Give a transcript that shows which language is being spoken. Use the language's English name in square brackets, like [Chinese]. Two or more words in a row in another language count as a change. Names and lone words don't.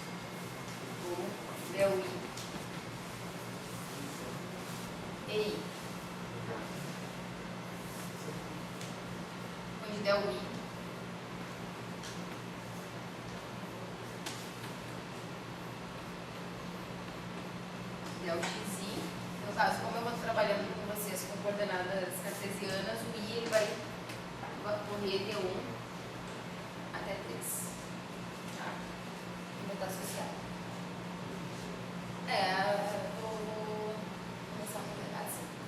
[Portuguese] Del I EI, onde del I del XI, no caso, como eu vou trabalhando com vocês com coordenadas cartesianas, o I ele vai correr de 1 até 3, tá? E vai estar associado. Vou começar a coordenar assim.